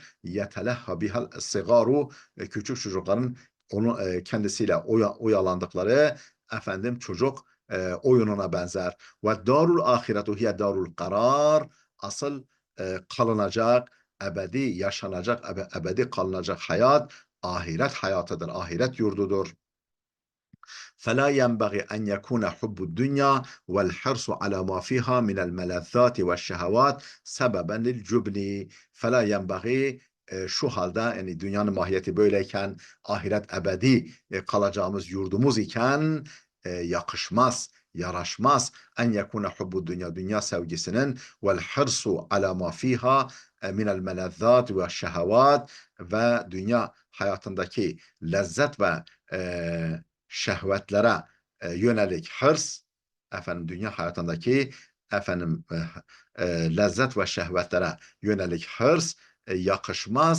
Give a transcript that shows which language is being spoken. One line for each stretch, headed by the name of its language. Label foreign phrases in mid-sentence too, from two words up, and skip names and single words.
Arabic: يتلهى بها الصغار,
Turkish: küçük çocukların kendisiyle oyalandıkları efendim çocuk oyununa benzer.
Arabic: والدار الآخرة هي دار القرار,
Turkish: asıl kalınacak, ebedi yaşanacak, ebedi kalınacak hayat ahiret hayatıdır, ahiret yurdudur.
Arabic: فلا ينبغي أن يكون حب الدنيا والحرص على ما فيها من الملذات والشهوات سببا للجبن. فلا ينبغي,
Turkish: şu halde yani dünyanın mahiyeti böyleyken, ahiret ebedi kalacağımız yurdumuz iken yakışmaz, yaraşmaz
Arabic: أن يكون حب الدنيا,
Turkish: dünya sevgisinin,
Arabic: والحرص على ما فيها من الملذات والشهوات,
Turkish: ve dünya hayatındaki lezzet ve şehvetlere yönelik hırs, efendim dünya hayatındaki efendim lezzet ve şehvetlere yönelik hırs yakışmaz.